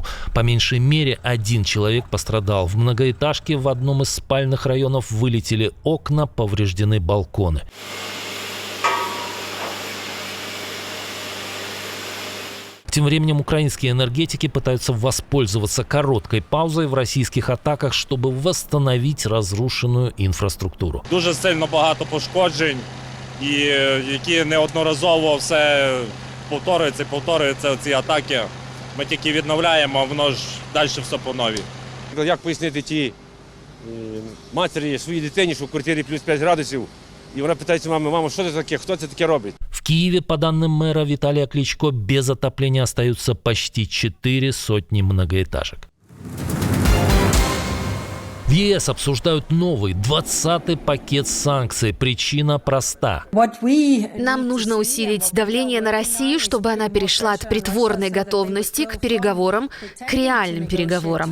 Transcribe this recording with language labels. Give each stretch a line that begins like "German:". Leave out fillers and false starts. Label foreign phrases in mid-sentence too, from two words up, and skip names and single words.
Russian: По меньшей мере 1 человек пострадал. В многоэтажке в одном из спальных районов вылетели окна, повреждены балконы. Тем временем украинские энергетики пытаются воспользоваться короткой паузой в
Ukrainian: російських атаках, щоб
Russian: восстановить разрушенную инфраструктуру.
Ukrainian: Дуже сильно багато пошкоджень, і які неодноразово все повторюються ці атаки. Ми тільки відновляємо, а воно ж далі все по новій. Як пояснити тій матері своїй дитині, що в квартирі плюс 5 градусів, і вона питається мами, мамо, що це таке, хто це таке робить?
Russian: В Киеве, по данным мэра Виталия Кличко, без отопления остаются почти 400 многоэтажек. В ЕС обсуждают новый 20-й пакет санкций. Причина проста. Нам нужно усилить давление на Россию, чтобы она перешла от притворной готовности к переговорам, к реальным переговорам.